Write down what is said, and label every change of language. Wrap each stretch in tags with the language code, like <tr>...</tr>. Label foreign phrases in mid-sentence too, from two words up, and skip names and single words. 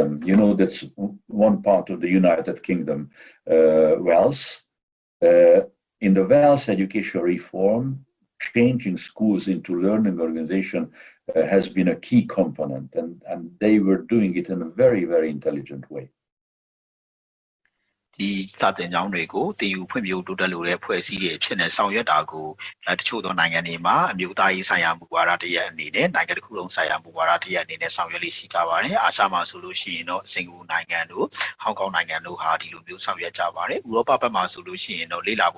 <en>You know, that's one part of the United Kingdom, Wales. In the Welsh education reform, changing schools into learning organization has been a key component, and they were doing it in a very, very intelligent way.</en> <my>ဒီစာသင်ကျောင်းတွေကိုတည်ယူဖွံ့ဖြိုးတိုးတက်လို့တဲ့ဖွဲ့စည်းတွေဖြစ်နေဆောင်ရွက်တာကိုတချို့သောနိုင်ငံတွေမှာအမျိုးသားရေးဆိုင်ရာမူဝါဒတရက်အနေနဲ့နိုင်ငံတစ်ခုလုံးဆိုင်ရာမူဝါဒတရက်အနေနဲ့ ဆောင်ရွက်လိရှိကြပါတယ်အာရှမှာဆိုလို့ရှိရင်တော့စင်ကာပူနိုင်ငံတို့ဟောင်ကောင်နိုင်ငံတို့ဟာဒီလိုမျိုးဆောင်ရွက်ကြပါတယ်ဥရောပဘက်မှာဆိုလို့ရှိရင်တော့လေ့လာ</my>